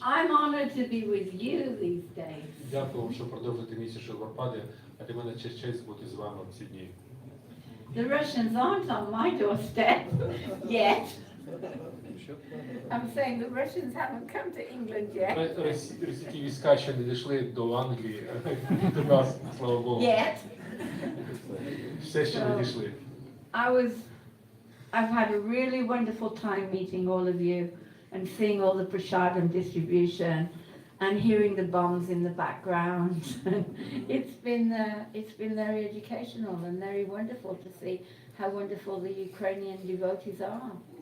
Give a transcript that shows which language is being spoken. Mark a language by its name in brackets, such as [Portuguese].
[English] I'm honored to be with you these days. [Ukrainian] Дякую, що продовжуєте місію Шрілу Прабхупади, а для мене честь бути з вами в ці дні. [English] The Russians aren't on my doorstep yet. I'm saying the Russians haven't come to England yet. [Ukrainian] Російські війська ще не дійшли до Англії, до нас, слава Богу. [English] Yet. [Ukrainian] Все ще не дійшли. [English] I've had a really wonderful time meeting all of you and seeing all the prasadam distribution and hearing the bombs in the background. It's been very educational and very wonderful to see how wonderful the Ukrainian devotees are.